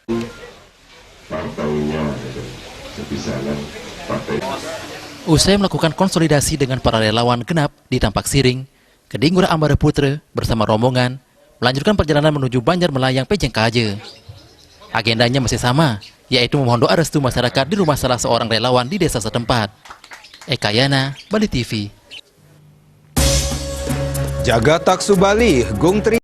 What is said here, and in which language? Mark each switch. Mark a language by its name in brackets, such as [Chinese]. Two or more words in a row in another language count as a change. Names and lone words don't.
[Indonesian] Usai melakukan konsolidasi dengan para relawan Genap di Tampak Siring, Gede Ngurah Ambara Putra bersama rombongan melanjutkan perjalanan menuju Banjar Melayang Pejeng Kaje. Agendanya masih sama, yaitu memohon doa restu masyarakat di rumah salah seorang relawan di desa setempat. Eka Yana, Bali TV. Jaga Taksu Bali, Gung Tri.